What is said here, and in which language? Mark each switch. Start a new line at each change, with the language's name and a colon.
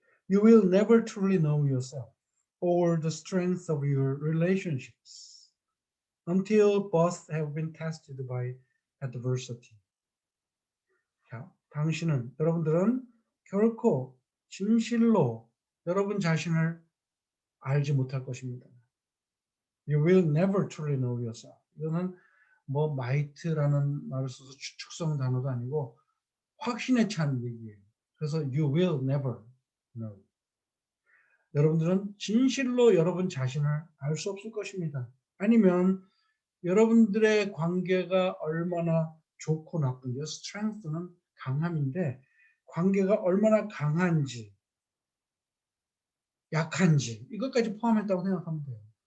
English: You will never truly know yourself or the strength of your relationships until both have been tested by adversity.
Korean: 자, 당신은, 여러분들은 결코 진실로 여러분 자신을 알지 못할 것입니다.
English: You will never truly know yourself.
Korean: 이거는 뭐 might라는 말을 써서 추측성 단어도 아니고 확신에 찬 얘기예요. 그래서
English: you will never know.
Korean: 여러분들은 진실로 여러분 자신을 알 수 없을 것입니다. 아니면 여러분들의 관계가 얼마나 좋고 나쁜지, strength는 강함인데 관계가 얼마나 강한지, 약한지 이것까지 포함했다고 생각하면 돼요.